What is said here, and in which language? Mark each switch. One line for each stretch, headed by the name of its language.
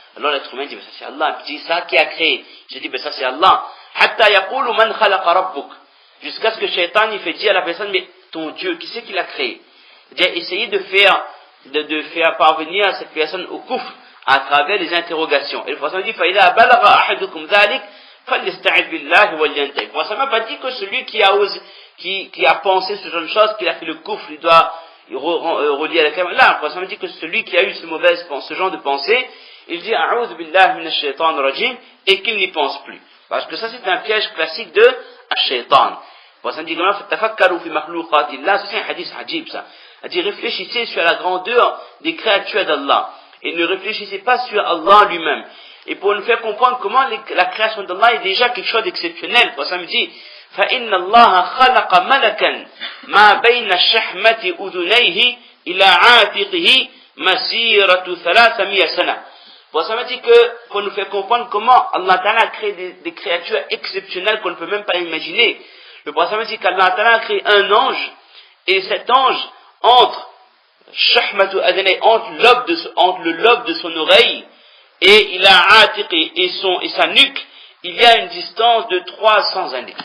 French: Alors l'être humain dit, ça c'est Allah. Il dit, ça, qui a créé? Je dis, ça c'est Allah.
Arabic: Hatta yaqulu man khalaqa rabbuk.
French: Jusqu'à ce que shaitan, il fait dire à la personne, mais ton Dieu, qui c'est qui l'a créé? C'est-à-dire, essayez de faire parvenir cette personne au kufr à travers les interrogations. Et le prophète dit,
Arabic: فَإِذَا بَلَغَ أَحَدُكُمْ ذَلِكَ فَلْيَسْتَعِذْ بِاللَّهِ وَلْيَنْتَهِ.
French: Le prophète n'a pas dit que celui qui a pensé ce genre de choses, qu'il a fait le kufr, il doit relier à la caméra. Là, le prophète dit que celui qui a eu ce genre de pensée, il dit,
Arabic: أَعُوذُ بِاللَّهِ مِنَ الشَّيْطَانِ الرَّجِيمِ,
French: et qu'il n'y pense plus. Parce que ça, c'est un piège classique de Ash-Shaytan. Le prophète dit,
Arabic: فَتَفَكَّرُوا فِي مَخْلُوقَاتِ اللَّهِ.
French: C'est un hadith ajib, ça. C'est-à-dire, réfléchissez sur la grandeur des créatures d'Allah. Et ne réfléchissez pas sur Allah lui-même. Et pour nous faire comprendre comment la création d'Allah est déjà quelque chose d'exceptionnel. Le prophète dit,
Arabic: فَإِنَّ اللَّهَ خَلَقَ مَلَكًا مَا بَيْنَ الشَّحْمَةِ أُذُنَيْهِ إِلَى عَاتِقِهِ مَسِيرَةُ 300 سَنَةٍ.
French: Le prophète dit que, pour nous faire comprendre comment Allah Ta'ala a créé des créatures exceptionnelles qu'on ne peut même pas imaginer. Le prophète dit qu'Allah Ta'ala a créé un ange, et cet ange, entre le lobe de son oreille et il a atiqi et sa nuque, il y a une distance de 300 années.